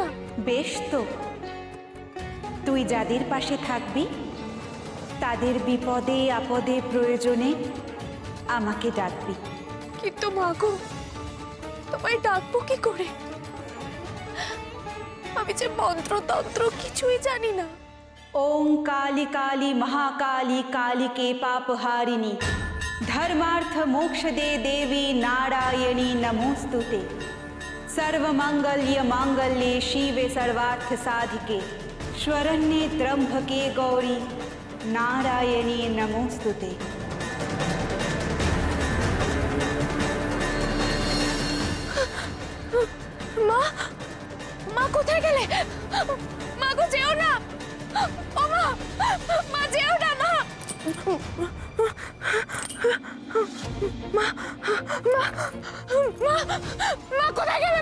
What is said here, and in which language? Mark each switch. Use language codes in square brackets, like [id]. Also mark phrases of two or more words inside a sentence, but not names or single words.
[bn] বেশ তো, তুই যাদের পাশে থাকবি তাদের বিপদে আপদে প্রয়োজনে আমাকে ডাকবি। কিন্তু মাগো, তোমায় ডাকবো কি করে? আমি যে মন্ত্রতন্ত্র কিছুই জানি না। [sa] ওং কালী কালী महाकाली कालिके पापहारिणी धर्मार्थ मोक्ष दे देवी नारायणी नमोस्तुते सर्वमंगल्य मांगल्ये शिवे सर्वार्थ साधिके शरण्ये त्र्यंबके गौरी नारायणी नमोस्तुते। [bn] মা, মা কোথায় গেলে? মা গো, যেও না। ও মা, মা যেও না। মা, মা, মা, মা কোথায় গেলে?